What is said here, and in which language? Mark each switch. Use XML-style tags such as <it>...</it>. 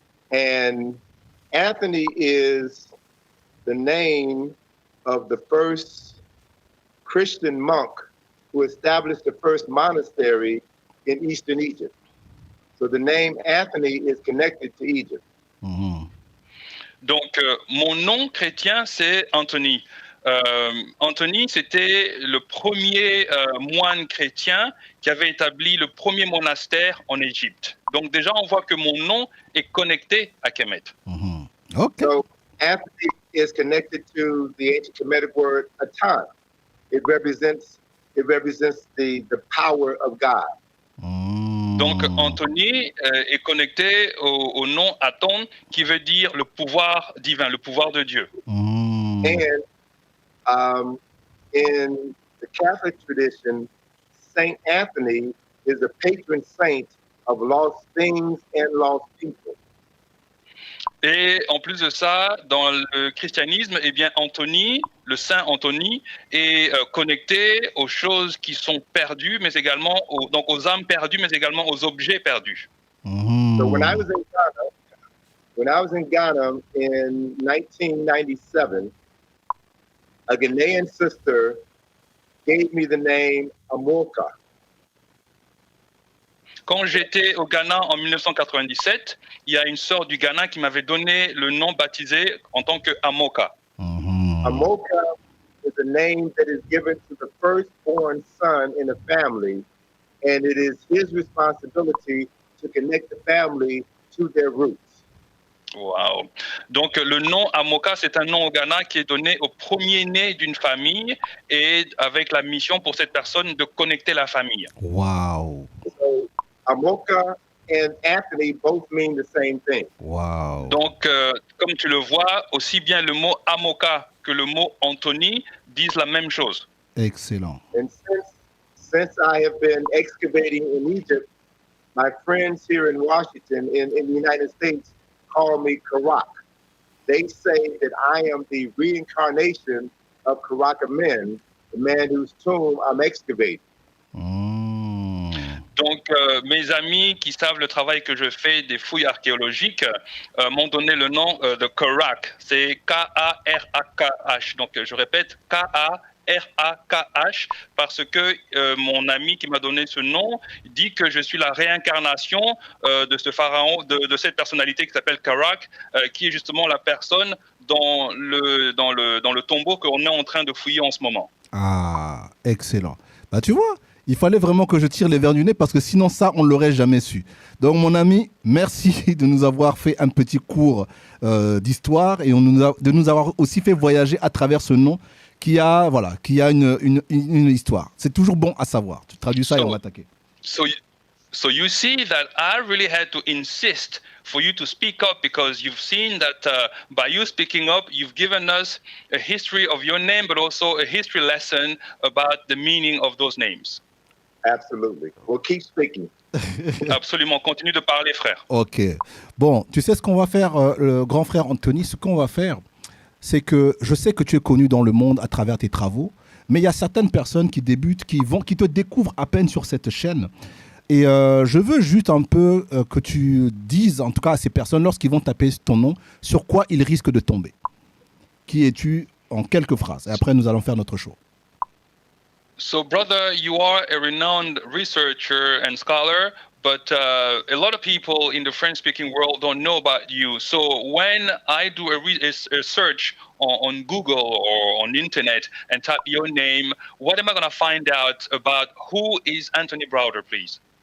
<en>And Anthony is the name of the first Christian monk who established the first monastery in Eastern Egypt. So the name Anthony is connected to Egypt. Mhm.</en> <fr>Donc, mon nom chrétien, c'est Anthony. Anthony, c'était le premier moine chrétien qui avait établi le premier monastère en Égypte. Donc déjà, on voit que mon nom est connecté à Kemet. Mhm. Ok.</fr> <en>So Anthony is connected to the ancient Kemetic word Atan. It represents the power of God. Mhm.</en> <fr>Donc Anthony est connecté au nom Aton, qui veut dire le pouvoir divin, le pouvoir de Dieu. Mhm.</fr> <en>And in the Catholic tradition, Saint Anthony is a patron saint of lost things and lost people.</en> <fr>Et en plus de ça, dans le christianisme, eh bien Anthony, le saint Anthony, est connecté aux choses qui sont perdues, mais également aux âmes perdues, mais également aux objets perdus. Mhm.</fr> <en>So when I was in Ghana in 1997, a Ghanaian sister gave me the name Amoka.</en> <fr>Quand j'étais au Ghana en 1997, il y a une sœur du Ghana qui m'avait donné le nom baptisé en tant que Amoka. Mhm.</fr> <en>Amoka is a name that is given to the firstborn son in a family, and it is his responsibility to connect the family to their roots. Wow.</en> <fr>Donc le nom Amoka, c'est un nom au Ghana qui est donné au premier-né d'une famille et avec la mission pour cette personne de connecter la famille.</fr> <en>Wow. So Amoka and Anthony both mean the same thing. Wow.</en> <fr>Donc comme tu le vois, aussi bien le mot Amoka que le mot Anthony disent la même chose. Excellent.</fr> <en>And since I have been excavating in Egypt, my friends here in Washington, in the United States, call me Karak. They say that I am the reincarnation of Karak Amen, the man whose tomb I'm excavating. Mhm.</en> <fr>Donc mes amis qui savent le travail que je fais des fouilles archéologiques m'ont donné le nom de Karak. C'est K-A-R-A-K-H. Donc je répète, K-A-R-A-K-H. R-A-K-H, parce que mon ami qui m'a donné ce nom dit que je suis la réincarnation de ce pharaon, de cette personnalité qui s'appelle Karak, qui est justement la personne dans le tombeau qu'on est en train de fouiller en ce moment. Ah, excellent. Bah tu vois, il fallait vraiment que je tire les verres du nez parce que sinon ça, on ne l'aurait jamais su. Donc mon ami, merci de nous avoir fait un petit cours d'histoire et de nous avoir aussi fait voyager à travers ce nom qui a une histoire. C'est toujours bon à savoir. Tu traduis ça et on va attaquer.</fr> <en>So you see that I really had to insist for you to speak up because you've seen that by you speaking up, you've given us a history of your name, but also a history lesson about the meaning of those names. Absolutely. Well, keep speaking.</en> <fr>Absolument. Continue de parler, frère. Ok. Bon, tu sais ce qu'on va faire, le grand frère Anthony, ce qu'on va faire, c'est que je sais que tu es connu dans le monde à travers tes travaux, mais il y a certaines personnes qui débutent, qui te découvrent à peine sur cette chaîne. Et je veux juste un peu que tu dises, en tout cas à ces personnes, lorsqu'ils vont taper ton nom, sur quoi ils risquent de tomber. Qui es-tu en quelques phrases? Et après, nous allons faire notre show.</fr> <en>So, brother, you are a renowned researcher and scholar, but a lot of people in the French-speaking world don't know about you. So when I do a search on Google or on internet and type your name, what am I going to find out about who is Anthony Browder, please?</en>